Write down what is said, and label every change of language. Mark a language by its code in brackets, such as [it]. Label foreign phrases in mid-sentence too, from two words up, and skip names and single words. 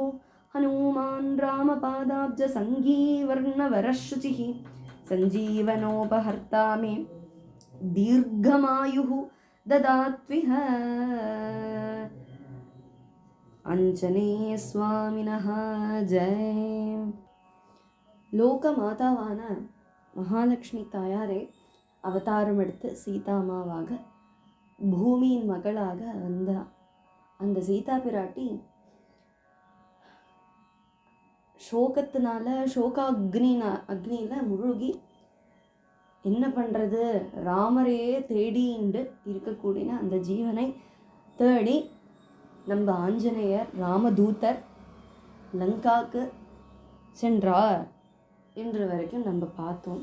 [sa] हनुमान् रामपादाब्जसङ्गीवर्णवरशुचिः सञ्जीवनोपहर्ता मे दीर्घमायुः ददात्विह। आञ्जनेयस्वामिनः जय. [ta] லோகமாதாவான மகாலட்சுமி தாயாரே அவதாரம் எடுத்து சீதாமாவாக பூமியின் மகளாக வந்தா. அந்த சீதா பிராட்டி சோகத்தினால அக்னியில முழுகி என்ன பண்ணுறது, ராமரையே தேடிண்டு இருக்கக்கூடிய அந்த ஜீவனை தேடி நம்ம ஆஞ்சநேயர் ராமதூதர் லங்காக்கு சென்றார் என்று வரைக்கும் நம்ம பார்த்தோம்.